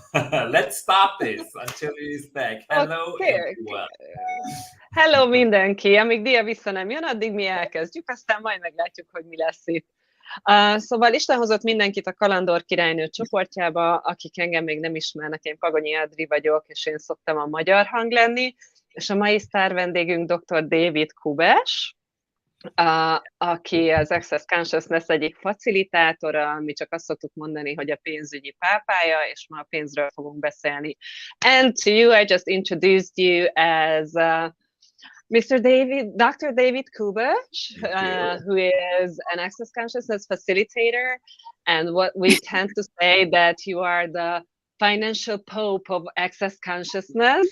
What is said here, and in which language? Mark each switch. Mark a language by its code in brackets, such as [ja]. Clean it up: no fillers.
[en] Let's start this until he is back. Hello, everyone. [hu] Hello mindenki, amíg Dia vissza nem jön, addig mi elkezdjük, aztán majd meglátjuk, hogy mi lesz itt. Szóval Isten hozott mindenkit a Kalandorkirálynő csoportjába, akik engem még nem ismernek, én Pagonyi Adri vagyok, és én szoktam a magyar hang lenni, és a mai sztár vendégünk Dr.David Kubessel, aki az Access Consciousness egyik facilitátora, mi csak azt szoktuk mondani, hogy a pénzügyi pápája, és ma a pénzről fogunk beszélni. [en] And to you, I just introduced you as Mr. David, Dr. David Kubessel, who is an Access Consciousness facilitator, and what we tend to say that you are the financial pope of Access Consciousness.